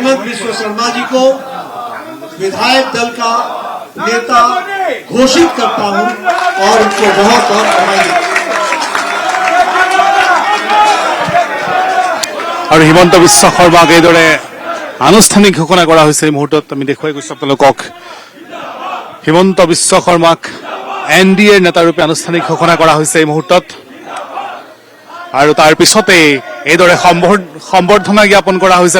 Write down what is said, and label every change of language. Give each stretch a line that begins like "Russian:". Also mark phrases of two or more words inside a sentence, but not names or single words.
Hindi: हिमंत बिश्व शर्मा जी को विधायक दल का नेता घोषित करता हूं और उनको बहुत बहुत बधाई।
Assamese: और हिमंत बिश्व शर्माक এইদৰে আনুষ্ঠানিক ঘোষণা কৰা হৈছে। এই মুহূৰ্তত আমি দেখুৱাই গৈছো আপোনালোকক হিমন্ত বিশ্ব শৰ্মাক এনডিএৰ নেতাৰূপে আনুষ্ঠানিক ঘোষণা কৰা হৈছে এই মুহূৰ্তত। আৰু তাৰ পিছতে এইদৰে সম্বৰ্ধনা জ্ঞাপন কৰা হৈছে।